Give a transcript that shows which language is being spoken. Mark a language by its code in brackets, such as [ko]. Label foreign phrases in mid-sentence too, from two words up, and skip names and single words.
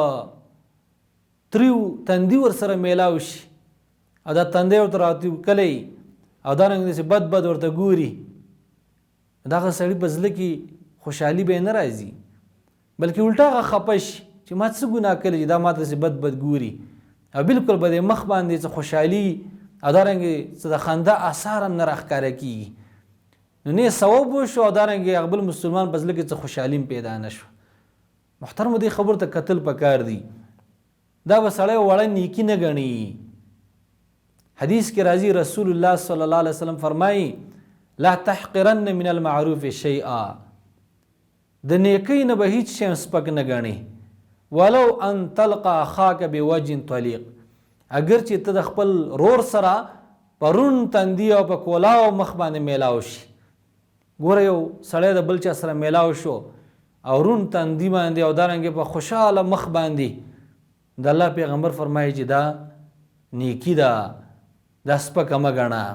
[ps] په تریو تندي ورسره میلاو شي او دا تندی ورته راوکلی او دارنګې داسې بد بد ورته ګوري، دغه سړي په زړه کې خوشحالي به یې نه راځي بلکې الټا هغه خفه شي چې ما څه ګناه کړی چې دا ما ته بد بد ګوري او بالکل به د مخ باندې څه خوشحالي او دارنګې څه د خندا اثار هم نه راښکاره کېږي. نو نه ثواب وشو او دارنګې هغه بل مسلمان په زړه کې څه خوشحالي هم پیدا نه شو. محترمو دې خبرو ته کتل پکار دي. دا به سړی وړه نیکي نه ګڼي. حدیث کې راځي رسول الله [ar] صلی الله علیه وسلم [ps] فرمایي [ar] لا تحقرن من المعروف شیئا. [ps] د نیکی نه به هیڅ شی سپک نه ګڼي. [ar] ولو ان تلقى اخاک بوجه طلیق. [ps] اگر چې ته د خپل رور سره په رون تندي او په کولاو مخ باندې میلاو شي. ګوره یو سړی د بل چا سره میلاو شو او رون تندي باندې او دارنګې په خوشحاله مخ باندې، د الله پیغمبر فرمایي چې دا نیکی ده، دا سپکه مه ګڼه.